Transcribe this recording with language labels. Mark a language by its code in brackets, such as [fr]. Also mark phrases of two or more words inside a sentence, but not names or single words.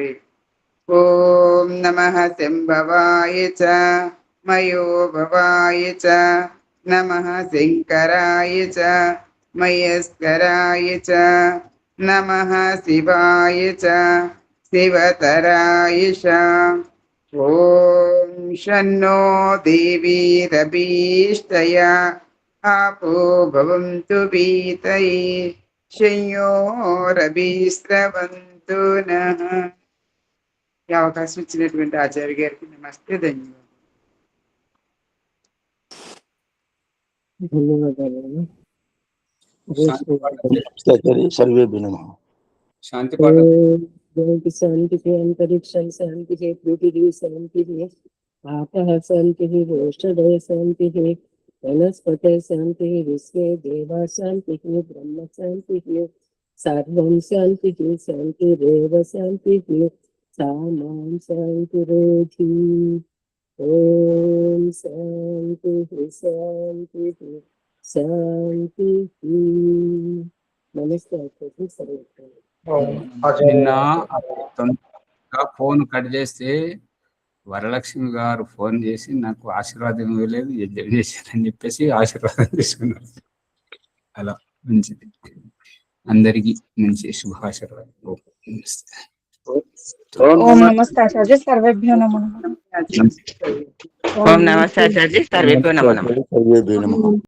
[sa] ఓం నమః శంభవాయ చ మయో భవాయ చ నమః శంకరాయ చ మయస్కరాయ చ నమః శివాయ చ శివతరాయ చ. ఓం శన్నో దేవీరభీష్టయా आपो भवन्तु पीतये शंयोरभिस्रवन्तु नः. [te] ఈ అవకాశం ఇచ్చినటువంటి ఆచార్య గారికి నమస్తే, ధన్యవాదాలు. [sa] సర్వేభ్యో నమః. [te] శాంతి పాఠం. [sa] శాంతి అంతరిక్షం శాంతి పృథివీ శాంతి ఆపః శాంతి ఓషధయ శాంతి वनस्पते शान्तिः विश्वे देवा शान्तिः ब्रह्म शान्तिः सर्वं शान्तिः शान्तिरेव शान्तिः सा मां शान्तिरेधि ॐ शान्तिः शान्तिः शान्तिः नमस्ते आचार्य सर्वत्र [te] నిన్న తొందరగా ఫోన్ కట్ చేస్తే వరలక్ష్మి గారు ఫోన్ చేసి నాకు ఆశీర్వాదం ఇవ్వలేదు యజ్ఞం చేశారని చెప్పేసి ఆశీర్వాదం తీసుకున్నారు. అలా మంచిది. అందరికీ మంచి శుభాశీర్వాదం. [sa] ఓం నమస్తే ఆచార్య సర్వేభ్యో నమః. ఓం నమస్తే ఆచార్య సర్వేభ్యో నమః. सर्वेभ्यो नमः.